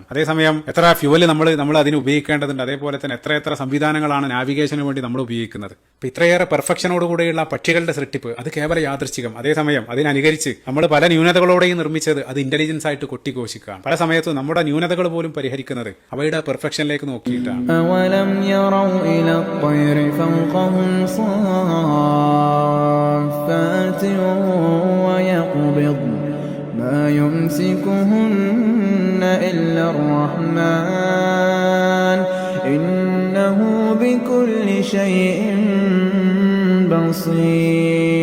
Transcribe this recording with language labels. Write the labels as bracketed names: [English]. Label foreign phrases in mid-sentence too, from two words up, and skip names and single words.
[Malayalam] അതേസമയം എത്ര ഫ്യൂവൽ നമ്മൾ അതിന് ഉപയോഗിക്കേണ്ടതുണ്ട്. അതേപോലെ തന്നെ എത്ര സംവിധാനങ്ങളാണ് നാവിഗേഷന് വേണ്ടി നമ്മൾ ഉപയോഗിക്കുന്നത്. ഇപ്പൊ ഇത്രയേറെ പെർഫെക്ഷനോടുകൂടിയുള്ള പക്ഷികളുടെ സൃഷ്ടിപ്പ് അത് കേവല യാദൃശ്ചികം. അതേസമയം അതിനനുകരിച്ച് നമ്മൾ പല ന്യൂനതകളോടെയും നിർമ്മിച്ചത് അത് ഇന്റലിജൻസ് ആയിട്ട് കൊട്ടിഘോഷിക്കുകയാണ്. പല സമയത്തും നമ്മുടെ ന്യൂനതകൾ പോലും പരിഹരിക്കുന്നത് അവയുടെ പെർഫെക്ഷനിലേക്ക് നോക്കിയിട്ടാണ്. [Arabic] أولم يروا إلى الطير فوقهم صافات ويقبض ما يمسكهن إلا الرحمن إنه بكل شيء بصير.